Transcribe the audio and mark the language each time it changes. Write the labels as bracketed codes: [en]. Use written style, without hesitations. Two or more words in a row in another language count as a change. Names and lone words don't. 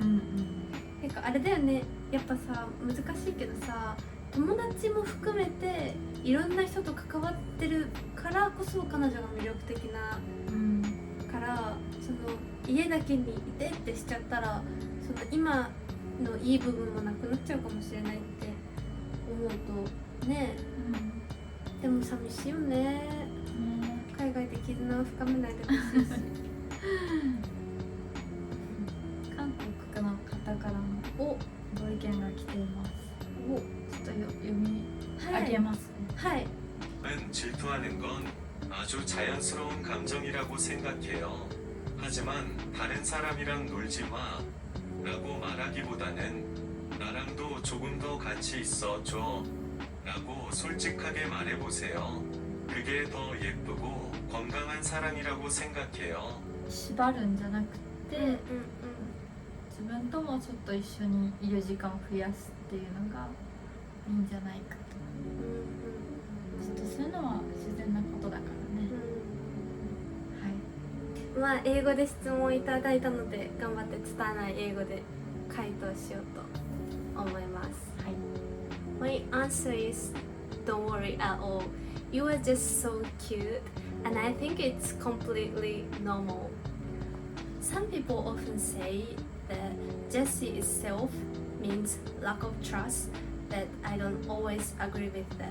[ja] てかあれだよね、やっぱさ難しいけどさ、友達も含めていろんな人と関わってるからこそ彼女が魅力的な、からその家だけにいてってしちゃったらその今のいい部分もなくなっちゃうかもしれないって思うとね、でも寂しいよね、海外で絆を深めないでほしいし韓国の方からもご意見が来ています。ちょっと読み上げますね。はい。 [ko] 질투하는 건 아주 자연스러운 감정이라고 생각해요. 하지만 다른 사람이랑 놀지 마 라고 말하기보다는 나랑도 조금 더 같이 있어줘 라고 솔직하게 말해보세요. 그게 더 예쁘고 건강한 사랑이라고 생각해요. [ja] 縛るんじゃなくて、自分ともちょっと一緒にいる時間を増やすっていうのがいいんじゃないかと。ちょっとそういうのは自然なことだからね。まあ英語で質問いただいたので頑張って伝えない英語で回答しようと思います。 [en] My answer is don't worry at all. You are just so cute and I think it's completely normal. Some people often say that jealousy itself means lack of trust, but I don't always agree with that.